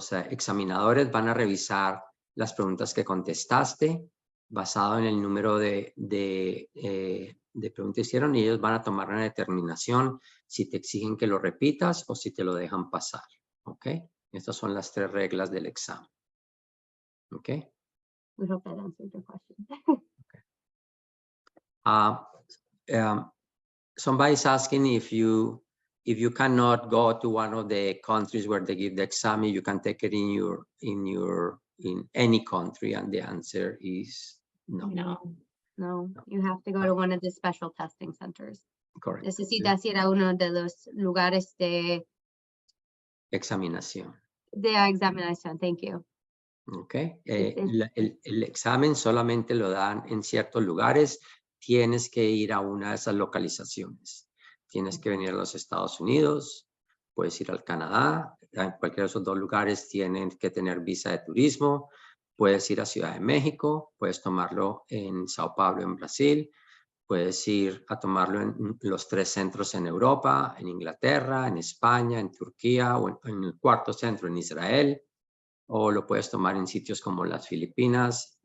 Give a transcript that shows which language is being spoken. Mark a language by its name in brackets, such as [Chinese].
[Spanish] examinadores van a revisar las preguntas que contestaste basado en el número de preguntas que hicieron, y ellos van a tomar una determinación si te exigen que lo repitas o si te lo dejan pasar. ¿Ok? Estas son las 3 reglas del examen. ¿Ok? [English] We hope that answered your question. Somebody's asking if you cannot go to one of the countries where they give the exam, you can take it in any country, and the answer is no. No, you have to go to one of the special testing centers. Correct. [Spanish] Necesitas ir a uno de los lugares de Examinación. examinación. [English] Thank you. Ok. [Spanish] El examen solamente lo dan en ciertos lugares. Tienes que ir a una de esas localizaciones. Tienes que venir a los Estados Unidos, puedes ir al Canadá, en cualquiera de esos 2 lugares tienen que tener visa de turismo, puedes ir a Ciudad de México, puedes tomarlo en Sao Paulo, en Brasil, puedes ir a tomarlo en los 3 centros en Europa, en Inglaterra, en España, en Turquía, o en el 4º centro en Israel, o lo puedes tomar en sitios como las Filipinas.